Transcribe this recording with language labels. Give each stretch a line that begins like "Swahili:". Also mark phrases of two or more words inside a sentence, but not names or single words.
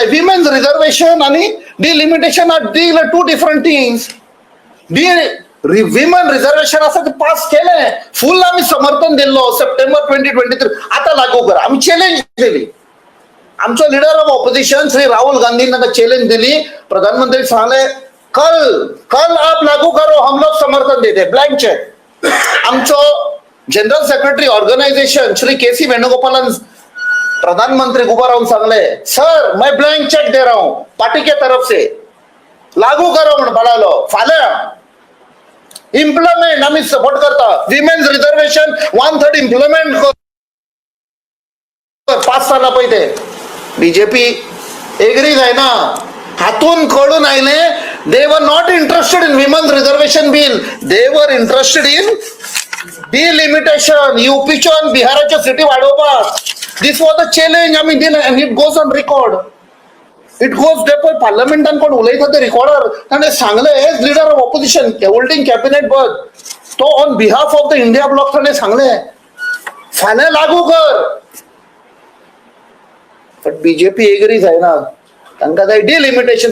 English: women's reservation आनी delimitation are two different things. women reservation
Konkani: आसा ते पास केले फुल आम्ही समर्थन दिल्लो सप्टेंबर 2023 आता लागू करा. आम्ही चॅलेंज दिली. आमचो
English: Leader of Opposition
Konkani: श्री राहुल गांधी तांकां चॅलेंज दिली.
Hindi: प्रधानमंत्री सांगले कल आप लागू करो हम लोग समर्थन देते
English: blank cheque.
Konkani: आमचो
English: General Secretary Organisation
Konkani: श्री KC वेणुगोपालन प्रधानमंत्री को उभा राहून सांगले
Hindi: सर मैं
English: blank cheque
Hindi: दे रहा हूं पार्टी के तरफ से लागू करो
Konkani: म्हणून बोलालो. फाल्यां इम्प्लिमेंट आम्ही सपोर्ट करता.
English: women's reservation
Konkani: 1/3 इम्प्लिमेंट 5 साला पयले बीजेपी एग्री जायना. हातून कळून आयले
English: they were not interested in women's reservation bill. they were interested in delimitation.
Konkani: यूपीच्यो आनी बिहाराच्यो सिटी वाडोवपाक.
English: this was the challenge
Konkani: आम्ही दिलें
English: and it goes on record. it goes
Konkani: डेपो पार्लमेंटान कोण उलयता ते रिकॉर्डर ताणें सांगले
English: as Leader of Opposition holding cabinet पद तो on behalf of the INDIA bloc
Konkani: ताणें सांगले फाल्यां लागू कर. बट बीजेपी एग्री जायना. तांकां जाय डिलिमिटेशन.